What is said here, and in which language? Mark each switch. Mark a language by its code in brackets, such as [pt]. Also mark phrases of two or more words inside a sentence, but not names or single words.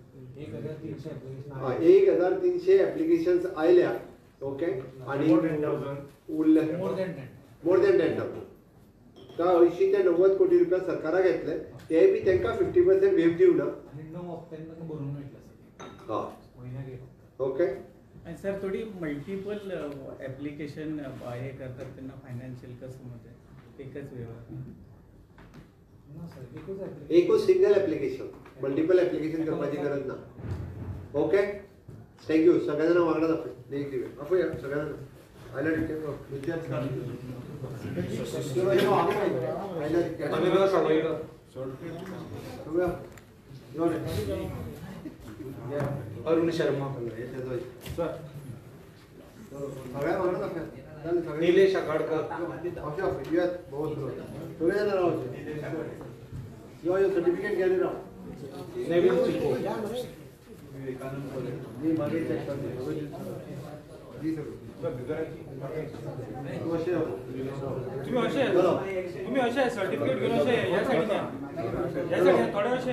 [kok] 1,300 एप्लिकेशन्स आयल्या. [mr] ओके आणि उरले [en] more than [mr] 10,000. [kok] तर 80 ते 90 कोटी रुपया सरकाराक घेतले ते बी तांकां 50% वेव दिवना. ओके. [mr] आणि सर थोडी [en] multiple application [mr] हे करतात त्यांना फायनान्शियल कसं मध्ये एकच व्यवहार [kok] एकूच [en] single application multiple application [kok] करपाची गरज ना. [en] okay thank you. [kok] सगळ्या जाणां वांगडा दाखय एक दिवे आपोया सगळ्या जाणां आयला टिकेट अरुण शर्मा, सगळ्या वांगडा दाखय. निलेश आगाडकर, सगळे जाणां रावचे यो सर्टिफिकेट घ्यायला राव. नेविन चिको, [mr] मी मागे चेक करते. तुम्ही असे सर्टिफिकेट घेऊन असे या साईडने थोडे असे